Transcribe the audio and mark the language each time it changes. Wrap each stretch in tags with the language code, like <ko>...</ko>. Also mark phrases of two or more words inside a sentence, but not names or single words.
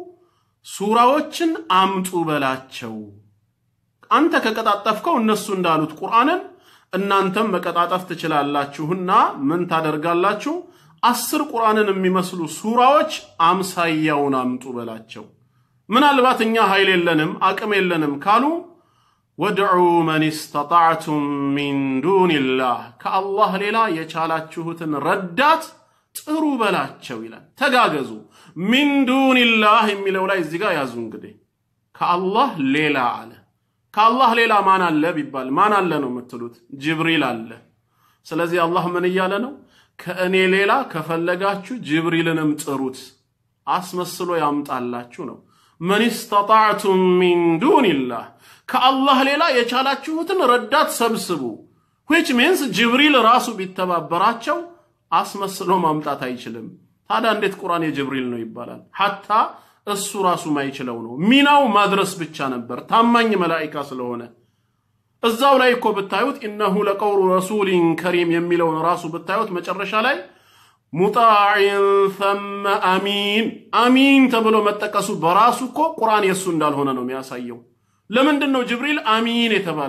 <am>ሱራዎችን አምጡ በላቸው። አንተ ከቀጣጠፍከው እነሱ እንዳሉት ቁርአንን እናንተም መቀጣጠፍ ትችላላችሁና ምን ታደርጋላችሁ? 10 ቁርአንን የሚመስሉ ሱራዎች አምሳያውን አምጡ በላቸው። ምናልባት እኛ ኃይል የለንም አቅም የለንም ካሉ</am> <ar>وادعوا من استطعتم من دون الله</ar> <am>ከአላህ ሌላ የቻላችሁትን ረዳት ጥሩ በላቸው ይላል። ተጋገዙ</am> <ar>من دون الله</ar> <am>የሚለው ላይ እዚህ ጋር ያዙ። እንግዲህ ከአላህ ሌላ አለ። ከአላህ ሌላ ማን አለ ቢባል ማን አለ ነው የምትሉት? ጅብሪል አለ። ስለዚህ አላህ ምን እያለ ነው? ከእኔ ሌላ ከፈለጋችሁ ጅብሪልንም ጥሩት አስመስሎ ያምጣላችሁ ነው።</am> <ar>من استطعتم من دون الله</ar> <am>ከአላህ ሌላ የቻላችሁትን ረዳት ሰብስቡ</am> <en>which means</en> <am>ጅብሪል ራሱ ቢተባበራቸው አስመስሎ ማምጣት አይችልም። ታዲያ እንዴት ቁርአን የጅብሪል ነው ይባላል? ሐታ እሱ ራሱ ማይችለው ነው። ሚናው ማድረስ ብቻ ነበር ታማኝ መላእክት ስለሆነ። እዛው ላይ እኮ ብታዩት</am> <ar>إنه لقول رسول كريم</ar> <am>የሚለውን ራሱ ብታዩት መጨረሻ ላይ</am> <ar>مطاع ثم أمين</ar> <am>አሚን ተብሎ መጠቀሱ በራሱ እኮ ቁርአን የሱ እንዳልሆነ ነው የሚያሳየው። ለምንድነው ጅብሪል አሚን የተባለው?</am>